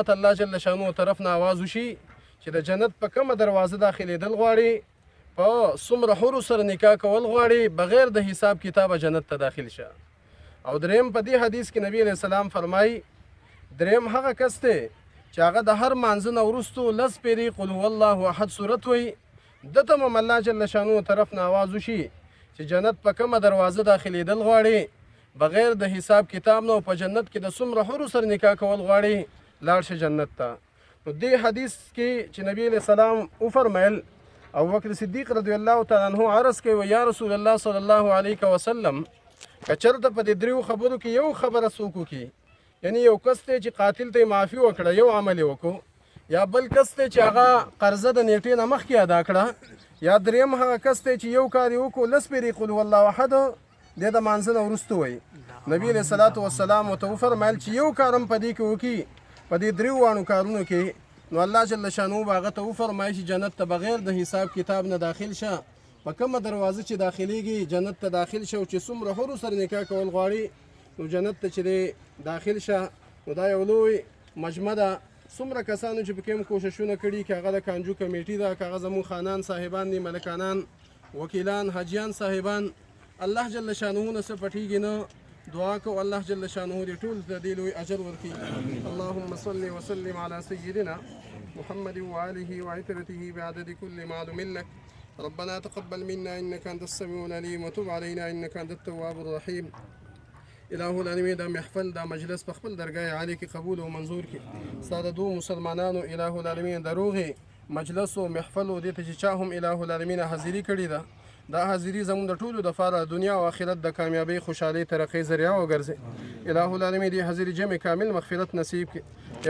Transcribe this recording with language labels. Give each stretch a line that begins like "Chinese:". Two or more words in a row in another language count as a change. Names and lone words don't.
Arabic: الله جل شانو
Pashto: طرف نه آواز وشي چې د جنت په کومه دروازه داخلېدل غواړي په څومره حورو سره نکاح کول غواړي بغیر د حساب کتابه جنت ته داخل شه او دریم په دې حدیث کې نبی
Arabic: علیہ السلام
Pashto: فرمایي دریم هغه کس دی چې هغه د هر مانځه نه وروستو لس پیرې
Arabic: قل هو الله احد
Pashto: صورت وایي دته هم
Arabic: الله جل شانو
Pashto: طرف نه آواز وشي چې جنت په کومه دروازه داخلېدل غواړي بغیر د حساب کتاب نه او په جنت کې د څومره حورو سره نکاح کول غواړي لاړ شه جنت ته نو دې حدیث کې چې نبی
Arabic: علیہ السلام
Pashto: وفرمیل ابوبکر صدیق
Arabic: رضی الله تعالی عنہ
Pashto: عرض کوي
Arabic: یا رسول الله صلی الله علیه وسلم
Pashto: که چېرته په دې دریو خبرو کې یو خبره څوک وکړي یعنی یو کس دی چې قاتل ته یې معافي وکړه یو عمل یې وکړو یا بل کس دی چې هغه قرضه د نیټې نه مخکې ادا کړه یا دریم هغه کس دی چې یو کار یې وکړو لس پیرې
Arabic: قل هو الله احد
Pashto: دی د مانځه نه وروسته وایي نبي علیه
Arabic: الصلاة والسلام
Pashto: ورته وفرمیل چې یو کار هم په دې کې وکړي په دې دریو واړو کارونو کې نو
Arabic: الله جل شانو
Pashto: به هغه ته وفرمایي چې جنت ته بغیر د حساب کتاب نه داخل شه په کومه دروازه چې داخلېږي جنت ته داخل شه او چې څومره حورو سره نکاح کول غواړي نو جنت ته چې دی داخل شه نو دا یو لوی مجمع ده څومره کسانو چې پکې هم کوششونه کړي که هغه د کانجو کمیټي ده که هغه زموږ خانان صاحبان دي ملکانان وکیلان حاجیان صاحبان
Arabic: الله جل شانه
Pashto: نه څه پټېږي نه دعا کو
Arabic: الله جل شانه
Pashto: دې ټول ته دې لوی اجر ورکړي
Arabic: اللهم صل وسلم على سيدنا محمد وآله وعترته بعدد كل معلوم لك ربنا تقبل منا إنك أنت السميع العليم وتب علينا إنك أنت التواب الرحيم الہ العالمین
Pashto: دا محفل دا مجلس په خپل درگاه عالی کې قبول او منظور کړي ساده دو مسلمانانو
Arabic: الہ العالمین
Pashto: دروغه مجلس او محفل او دې ته چې چا هم
Arabic: الہ العالمین
Pashto: حاضری کړي ده دا حاضری زموږ د ټولو د فاره دنیا او آخرت د کامیابی خوشحالي ترقی ذریعہ وګرځي
Arabic: الہ العالمین
Pashto: دې حاضری جمع کامل مغفرت نصیب کړي دې